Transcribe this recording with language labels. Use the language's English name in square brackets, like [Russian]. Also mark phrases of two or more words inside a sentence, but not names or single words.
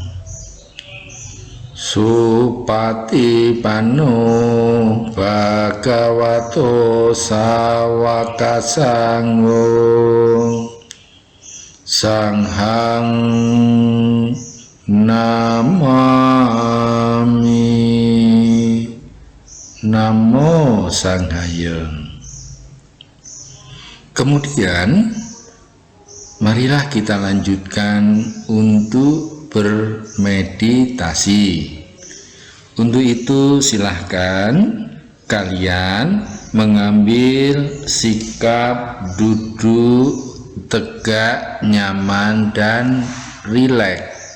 [Pali] Supatipanno bhagavato sawaka sangho sanghang namami. Namo Sanghaya. [Indonesian] Kemudian marilah kita lanjutkan untuk bermeditasi. Untuk itu silahkan kalian mengambil sikap duduk tegak, nyaman, dan rileks.